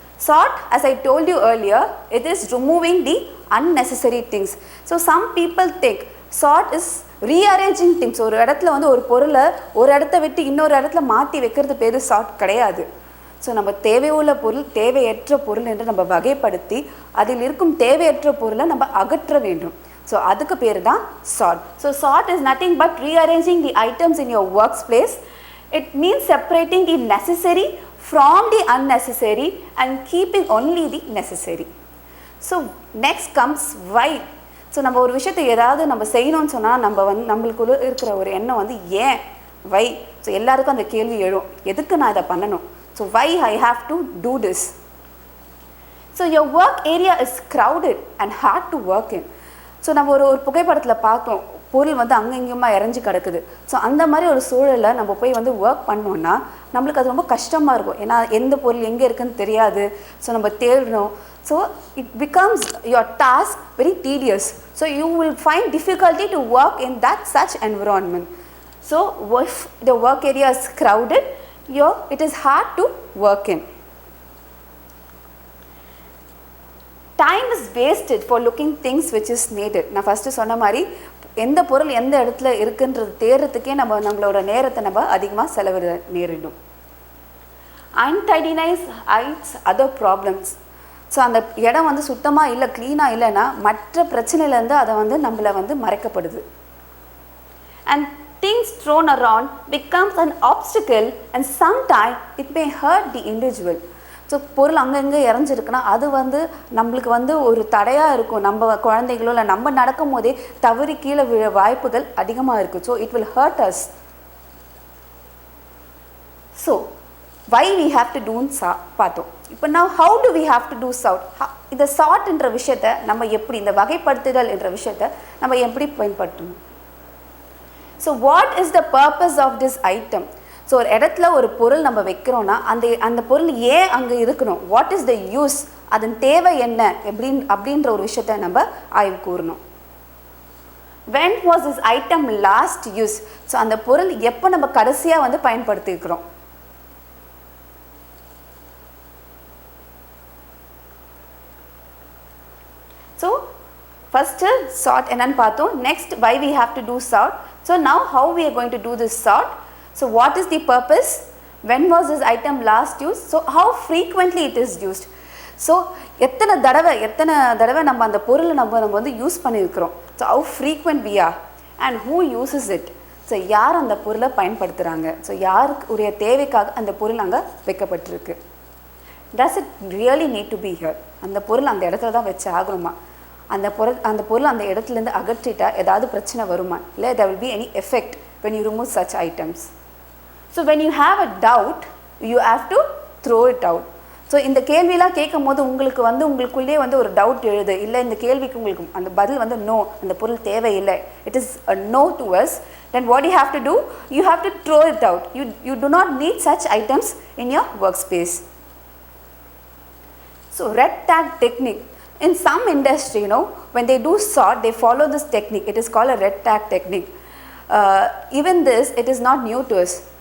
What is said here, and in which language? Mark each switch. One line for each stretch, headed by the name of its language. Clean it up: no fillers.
English: Sort, as I told you earlier, it is removing the unnecessary things. So some people think sort is rearranging things.
Tamil: ஒரு இடத்துல வந்து ஒரு பொருளை ஒரு இடத்த விட்டு இன்னொரு இடத்துல மாற்றி வைக்கிறது பேர் சார்ட் கிடையாது. ஸோ நம்ம தேவையுள்ள பொருள் தேவையற்ற பொருள் என்று நம்ம வகைப்படுத்தி அதில் இருக்கும் தேவையற்ற பொருளை நம்ம அகற்ற வேண்டும். ஸோ அதுக்கு பேர் தான் chart.
English: So sort is nothing but rearranging the items in your workspace. It means separating the necessary from the unnecessary and keeping only the necessary. So next comes why.
Tamil: So நம்ம ஒரு விஷயத்தை ஏதாவது நம்ம செய்யணும்னு சொன்னால் நம்மளுக்குள்ள இருக்கிற ஒரு எண்ணம் வந்து ஏன், வை. ஸோ எல்லாருக்கும் அந்த கேள்வி எழும், எதுக்கு நான் இதை பண்ணணும்.
English: So why I have to do this. So your work area is crowded and hard to work in.
Tamil: So நம்ம ஒரு புகைப்படத்தில் பார்த்தோம், பொருள் வந்து அங்கங்கேயுமா இறஞ்சி கிடக்குது. ஸோ அந்த மாதிரி ஒரு சூழலில் நம்ம போய் வந்து ஒர்க் பண்ணோன்னா நம்மளுக்கு அது ரொம்ப கஷ்டமாக இருக்கும். ஏன்னா எந்த பொருள் எங்கே இருக்குதுன்னு தெரியாது. ஸோ நம்ம தேடணும்.
English: So it becomes your task very tedious. So you will find difficulty to work in that such environment. So if the work area is crowded, it is hard to work in. Time is wasted for looking things which is needed.
Tamil: நான் first சொன்ன மாதிரி எந்த பொருள் எந்த இடத்துல இருக்குன்றது தேடுறதுக்கே நம்மளோட நேரத்தை நம்ம அதிகமாக செலவிட நேரிடும்.
English: Untidiness hides other problems.
Tamil: So அந்த இடம் வந்து சுத்தமாக இல்லை, க்ளீனாக இல்லைன்னா மற்ற பிரச்சனையிலேருந்து அதை வந்து நம்மளை வந்து மறைக்கப்படுது.
English: And things thrown around becomes an obstacle and sometimes it may hurt the individual.
Tamil: So பொருள் அங்கங்கே இறஞ்சிருக்குன்னா அது வந்து நம்மளுக்கு வந்து ஒரு தடையாக இருக்கும். நம்ம குழந்தைகளோ இல்லை நம்ம நடக்கும் போதே தவறி கீழே விழ வாய்ப்புகள் அதிகமாக இருக்குது.
English: So it will hurt us. So why we have to டூன்னு
Tamil: பார்த்தோம். இப்போ நான்
English: How to we have to do sort.
Tamil: இந்த சார்ட்ன்ற விஷயத்தை நம்ம எப்படி, இந்த வகைப்படுத்துதல் என்ற விஷயத்தை நம்ம எப்படி பயன்படுத்தணும்.
English: So what is the purpose of this item.
Tamil: So ஒரு இடத்துல ஒரு பொருள் நம்ம வைக்கிறோன்னா அந்த பொருள் ஏன் அங்கே இருக்கணும்,
English: what is the use,
Tamil: அதன் தேவை என்ன அப்படின்ற ஒரு விஷயத்த நம்ம ஆய்வு கூறணும்.
English: when was this item last used.
Tamil: So அந்த பொருள் எப்போ நம்ம கடைசியாக வந்து பயன்படுத்திக்கிறோம். ஸோ ஃபஸ்ட்டு சார்ட் என்னன்னு பார்த்தோம்.
English: Next why we have to do sort. So now how we are going to do this sort. So what is the purpose? When was this item last used? So how frequently it is used.
Tamil: So எத்தனை தடவை நம்ம அந்த பொருளை நம்ம வந்து use பண்ணியிருக்கிறோம்.
English: So how frequent we are and who uses it.
Tamil: So யார் அந்த பொருளை பயன்படுத்துகிறாங்க. ஸோ யாருக்கு உரிய தேவைக்காக அந்த பொருள் அங்கே வைக்கப்பட்டிருக்கு.
English: Does it really need to be here.
Tamil: அந்த பொருள் அந்த இடத்துல தான் வச்சு ஆகணுமா, அந்த பொருள் அந்த இடத்துலேருந்து அகற்றிட்டா ஏதாவது பிரச்சனை வருமா, இல்லை
English: there will be any effect when you remove such items. So when you have a doubt, you have to throw it out.
Tamil: So இந்த கேள்வியெலாம் கேட்கும் போது உங்களுக்குள்ளே வந்து ஒரு டவுட் எழுது, இல்லை இந்த கேள்விக்கு உங்களுக்கு அந்த பதில் வந்து நோ, அந்த பொருள் தேவையில்லை,
English: It is a no to us. Then what you have to do, you have to throw it out. You do not need such items in your workspace. So red tag technique. In some industry, when they do sort, they follow this technique. It is called a red tag technique. Even this, it is not new to us.